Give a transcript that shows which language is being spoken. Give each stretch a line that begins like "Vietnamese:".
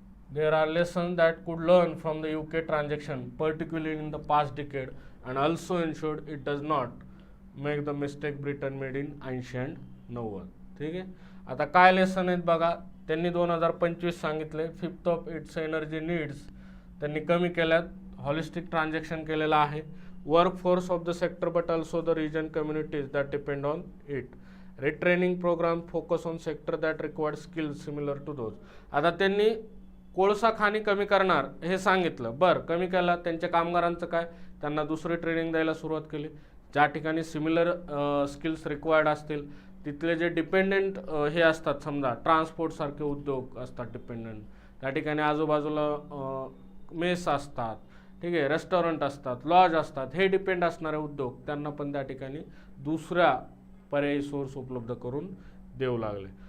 English: There are lessons that could learn from the UK transaction, particularly in the past decade, and also ensured it does not make the mistake Britain made in 80 and 90.
Marathi: ठीक आहे. आता काय lesson आहेत बघा, त्यांनी 2025 सांगितले.
English: 5th of its energy needs
Marathi: त्यांनी कमी केल्यात,
English: holistic transaction
Marathi: केलेलं आहे.
English: Work force of the sector but also the region communities that depend on it. Retraining programme focus on sector that required skills similar to those.
Marathi: आता त्यांनी कोळसा खाणी कमी करणार हे सांगितलं, बरं कमी केला, त्यांच्या कामगारांचं काय, त्यांना दुसरी ट्रेनिंग द्यायला सुरुवात केली. ज्या ठिकाणी सिमिलर स्किल्स रिक्वायर्ड असतील तिथले जे डिपेंडेंट हे असतात, समजा ट्रान्सपोर्ट सारखे उद्योग असतात डिपेंडंट, त्या ठिकाणी आजूबाजूला मेस असतात, ठीक आहे, रेस्टॉरंट असतात, लॉज असतात, हे डिपेंड असणारे उद्योग त्यांना पण त्या ठिकाणी दुसऱ्या पर्यायी सोर्स उपलब्ध करून देऊ लागले.